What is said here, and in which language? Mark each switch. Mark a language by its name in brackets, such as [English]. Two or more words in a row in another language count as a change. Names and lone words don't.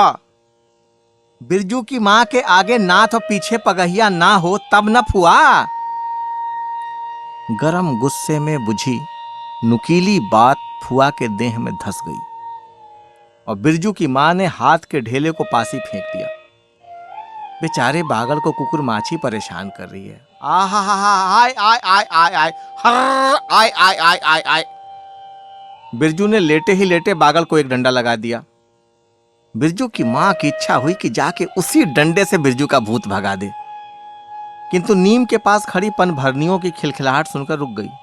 [Hindi] बिरजू की मां के आगे नाथ और पीछे पगहिया ना हो तब न फुआ। गरम गुस्से में बुझी नुकीली बात फुआ के देह में धस गई और बिरजू की मां ने हाथ के ढेले को पासी फेंक दिया। बेचारे बागड़ को कुकुर माछी परेशान कर रही है। आहा हा हा आय आय आय आय आय हर आय आय आय आय आय। बिरजू ने लेटे ही लेटे बागड़ को एक डंडा लगा दिया। बिरजू की मां की इच्छा हुई कि जाके उसी डंडे से बिरजू का भूत भगा दे, किंतु नीम के पास खड़ी पनभरनियों की खिलखिलाहट सुनकर रुक गई।